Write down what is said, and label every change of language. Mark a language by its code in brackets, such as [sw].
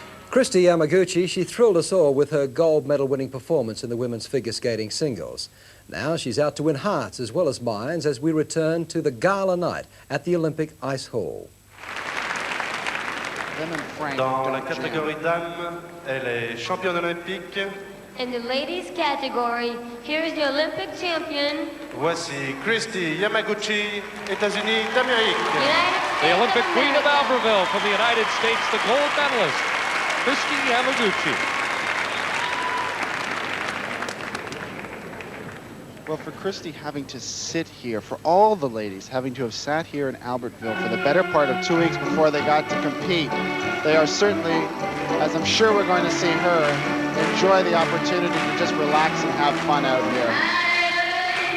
[en] Christy Yamaguchi, she thrilled us all with her gold medal winning performance in the women's figure skating singles. Now she's out to win hearts as well as minds as we return to the gala night at the Olympic Ice Hall. [fr] Dans la catégorie dames, elle est championne olympique. [en] In the ladies category, here's the Olympic champion. [fr] Voici Christy Yamaguchi, États-Unis d'Amérique. [en] The Olympic queen of Albertville from the United States, the gold medalist, Christy Yamaguchi. Well, for Christy having to sit here, for all the ladies having to have sat here in Albertville for the better part of 2 weeks before they got to compete, they are certainly, as I'm sure we're going to see her, enjoy the opportunity to just relax and have fun out here.